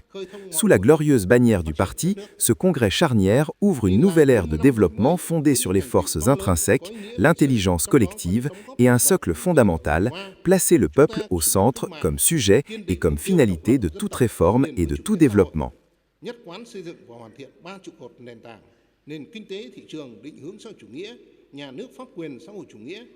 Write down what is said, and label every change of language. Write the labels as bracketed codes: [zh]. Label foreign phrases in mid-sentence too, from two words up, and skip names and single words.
[fr] Sous la glorieuse bannière du parti, ce congrès charnière ouvre une nouvelle ère de développement fondée sur les forces intrinsèques, l'intelligence collective et un socle fondamental, placer le peuple au centre comme sujet et comme finalité de toute réforme et de tout développement. [vi] Nhất quán xây dựng và hoàn thiện ba trụ cột nền tảng: nền kinh tế thị trường định hướng xã hội chủ nghĩa, nhà nước pháp quyền xã hội chủ nghĩa